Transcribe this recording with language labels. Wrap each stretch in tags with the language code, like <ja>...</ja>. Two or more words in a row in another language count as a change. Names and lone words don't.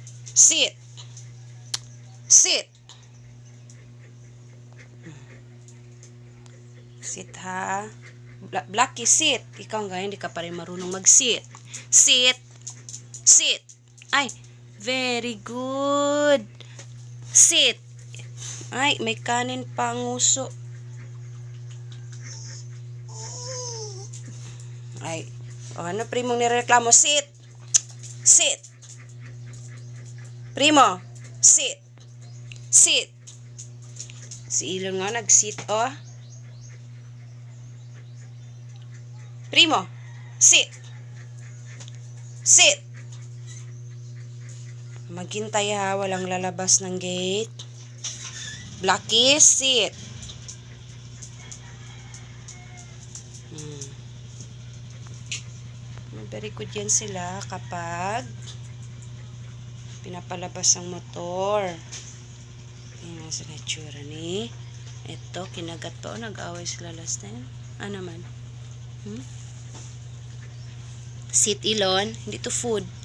<en>Sit. Sit. Sit ha. Blackie, sit.</en> <tl>Ikaw nga, hindi ka pa rin marunong mag-sit.</tl> <en>Sit. Sit. Ay, very good. Sit.</en> <tl>Ay, may kanin pa ang nguso. Ay, ano primong nireklamo? Sit.</tl> <en>Sit. Primo, sit.</en> <tl>Sit. Si Ilon nga nag-sit, oh.</tl> <en>Primo, sit. Sit.</en> <tl>Maghintay ha, walang lalabas ng gate. Blackie, sit.</tl> <en>Very good</en> <tl>yan sila kapag pinapalabas ang motor. Yan ang sila tsura ni. Ito, kinagat pa o nag-away sila</tl> <en>last time.</en> <tl>Ano naman? Sit, Ilon. Hindi to food.</tl>